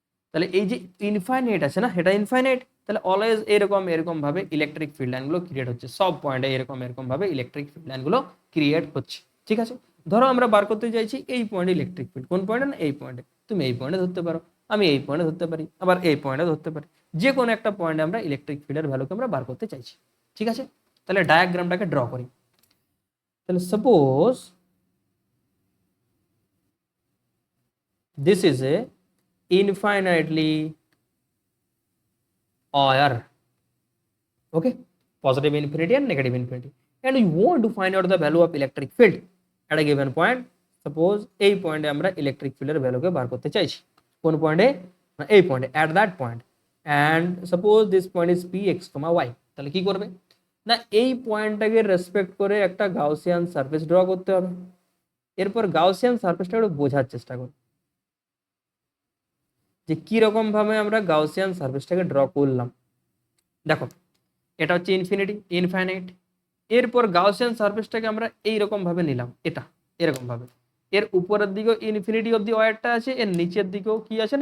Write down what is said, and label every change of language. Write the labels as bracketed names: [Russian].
[Bangla] তাহলে এই যে ইনফাইনাইট আছে না, এটা ইনফাইনাইট, তাহলে অলওয়েজ এরকম এরকম ভাবে ইলেকট্রিক ফিল্ড লাইনগুলো ক্রিয়েট হচ্ছে, সব পয়েন্টে এরকম এরকম ভাবে ইলেকট্রিক ফিল্ড লাইনগুলো ক্রিয়েট হচ্ছে। ঠিক আছে, ধরো আমরা বার করতে চাইছি এই পয়েন্টে ইলেকট্রিক ফিল্ড, কোন পয়েন্টে? না এই পয়েন্টে। তুমি এই পয়েন্টে ধরতে পারো, আমি এই পয়েন্টে ধরতে পারি, আবার এই পয়েন্টে ধরতে পারি, যে কোনো একটা পয়েন্টে আমরা ইলেকট্রিক ফিল্ডের ভ্যালুকে আমরা বার করতে চাইছি। ঠিক আছে, তাহলে ডায়াগ্রামটাকে ড্র করি। [English] তাহলে suppose this is a infinitely wire, okay, positive infinity and negative infinity, and we want to find out the value of electric field at a given point. [Bangla] Suppose এই পয়েন্টে আমরা ইলেকট্রিক ফিল্ডের ভ্যালুকে বার করতে চাইছি। কোন পয়েন্টে? না এই পয়েন্টে, [English] at that point, and suppose this point is px, y. [Bangla] তাহলে কি করবে? না এই পয়েন্টটাকে রেসপেক্ট করে একটা গাউসিয়ান সারফেস ড্র করতে হবে। এরপর গাউসিয়ান সারফেসটা একটু বোঝার চেষ্টা করো যে কিরকম ভাবে আমরা গাউসিয়ান সারফেসটাকে ড্র করলাম। দেখো এটা হচ্ছে ইনফিনিটি, ইনফাইনাইট। এরপর গাউসিয়ান সারফেসটাকে আমরা এইরকম ভাবে নিলাম, এটা এরকম ভাবে, এর উপরের দিকেও ইনফিনিটি অব দি ওয়্যারটা আছে, এর নিচের দিকেও কি আছে?